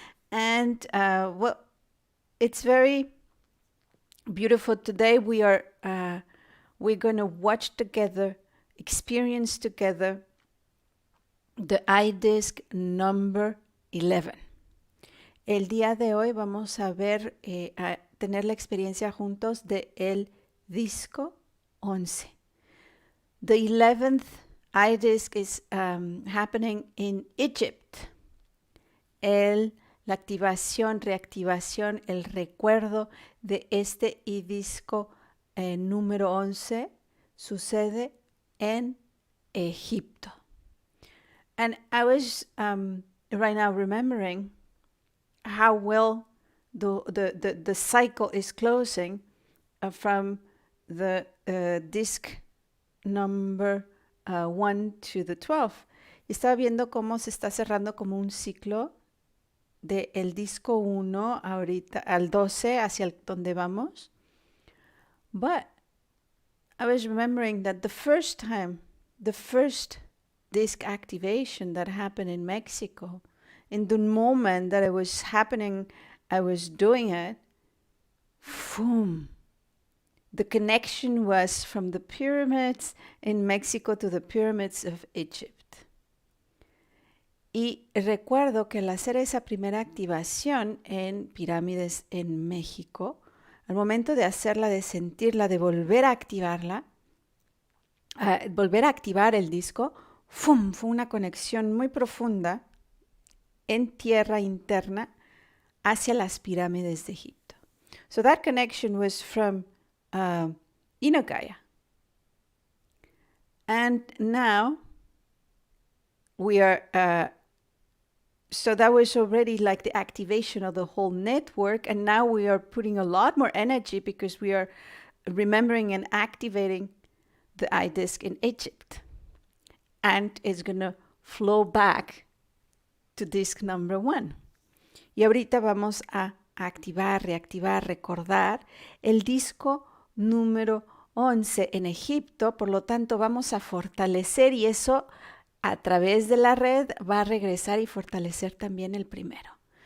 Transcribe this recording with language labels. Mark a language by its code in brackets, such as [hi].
[en] And well, it's very beautiful today. We're going to watch together, experience together the iDisc number 11. [es] El día de hoy vamos a ver, a tener la experiencia juntos de el disco 11. [en] The 11th iDisc is happening in Egypt. [es] La activación, reactivación, el recuerdo de este iDisco número 11 sucede en Egipto. [en] And I was right now remembering how well the cycle is closing from the disc number 1 to the 12. [es] Estaba viendo cómo se está cerrando como un ciclo del disco 1 ahorita al 12 hacia donde vamos. [en] But I was remembering that the first disc activation that happened in Mexico, in the moment that it was happening, I was doing it, boom. The connection was from the pyramids in Mexico to the pyramids of Egypt. [es] Y recuerdo que al hacer esa primera activación en pirámides en México, al momento de hacerla, de sentirla, de volver a activarla, volver a activar el disco, ¡fum! Fue una conexión muy profunda en tierra interna hacia las pirámides de Egipto. [en] So that connection was from Gaia. And now we are, so that was already like the activation of the whole network. And now we are putting a lot more energy because we are remembering and activating the iDisk in Egypt. And it's going to flow back to disk number 1. [es] Y ahorita vamos a activar, reactivar, recordar el disco número 11 en Egipto. Por lo tanto, vamos a fortalecer y eso a través de la red va a regresar y fortalecer también el primero.